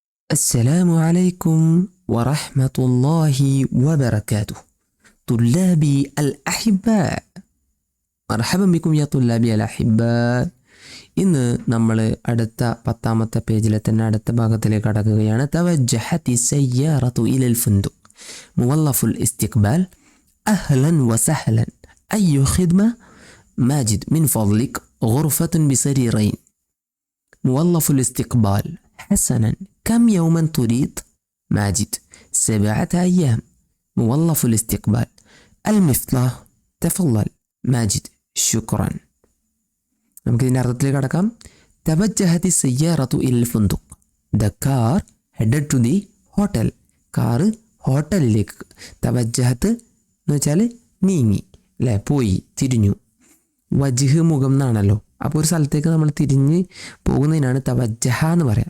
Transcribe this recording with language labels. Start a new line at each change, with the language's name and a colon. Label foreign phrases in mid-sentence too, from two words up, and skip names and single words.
Arabic: السلام عليكم ورحمة الله وبركاته طلابي الأحباء مرحبا بكم يا طلابي الأحباء
Malayalam: ഇന്ന് നമ്മൾ അടുത്ത 10ാമത്തെ പേജിലെ തന്നെ അടുത്ത ഭാഗത്തിലേക്ക് കടക്കുകയാണ്.
Arabic: توجهت السيارة إلى الفندق موظف الاستقبال أهلا وسهلا أي خدمة ماجد من ഫضلك غرفة بسريرين موظف الاستقبال حسنا كم يوما تريد ماجد 7 أيام موظف الاستقبال المفتاح تفضل ماجد شكرا
Malayalam: നമുക്ക് ഇതിൻ്റെ അർത്ഥത്തിലേക്ക് കടക്കാം.
Arabic: توجهت السيارة إلى الفندق
English: the car headed to the hotel.
Malayalam: കാറ് ഹോട്ടലിലേക്ക്. തവജ്ജഹത്ത് എന്ന് വെച്ചാൽ നീങ്ങി അല്ലേ, പോയി, തിരിഞ്ഞു. വജ്ഹ് മുഖം എന്നാണല്ലോ, അപ്പോൾ ഒരു സ്ഥലത്തേക്ക് നമ്മൾ തിരിഞ്ഞ് പോകുന്നതിനാണ് തവജ്ജഹ എന്ന് പറയാം.